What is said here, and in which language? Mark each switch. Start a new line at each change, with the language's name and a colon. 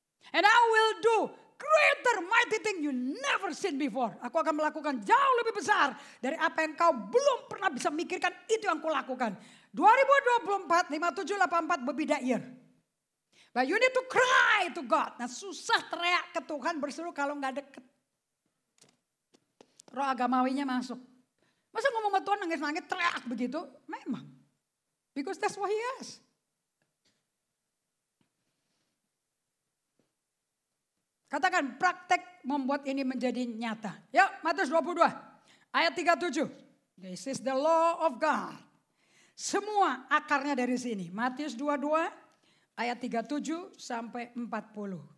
English: And I will do greater mighty thing you never seen before.
Indonesian: Aku akan melakukan jauh lebih besar dari apa yang kau belum pernah bisa mikirkan. Itu yang kau lakukan. 2024, 5784 berbeda year.
English: But you need to cry to God.
Indonesian: Nah susah teriak ke Tuhan berseru kalau gak deket. Roh agamawinya masuk. Masa ngomong sama Tuhan nangis-nangis teriak begitu? Memang.
English: Because that's what he has.
Indonesian: Katakan praktek membuat ini menjadi nyata. Yuk Matius 22 ayat 37.
English: This is the law of God.
Indonesian: Semua akarnya dari sini. Matius 22 ayat 37 sampai 40.